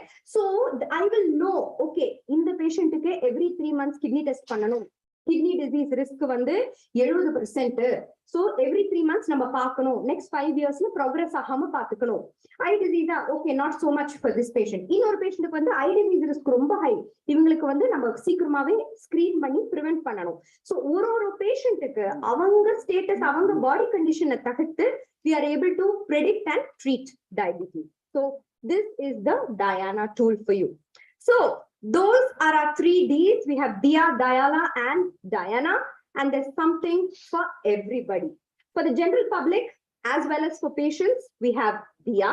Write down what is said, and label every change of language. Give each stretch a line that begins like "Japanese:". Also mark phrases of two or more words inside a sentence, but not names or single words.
English: So I will know, okay, in the patient, okay, every 3 months kidney test pananum. Kidney disease risk vande 70%. So every 3 months
Tamil: நம்ம பாக்கணும்.
English: Next 5 years na progress
Tamil: ஆகாம பாத்துக்கணும்.
English: Eye disease, okay, not so much for this patient. In our patient vande eye disease risk romba high.
Tamil: இவங்களுக்கு வந்து நம்ம சீக்கிரமாவே screen panni prevent pananum.
English: So
Tamil: ஒரு patient க்கு அவங்க status, அவங்க body condition தகுத்து
English: we are able to predict and treat diabetes. So this is the Diana tool for you. So those are our 3 Ds. We have Dia, Diala, and Diana, and there's something for everybody. For the general public, as well as for patients, we have Dia.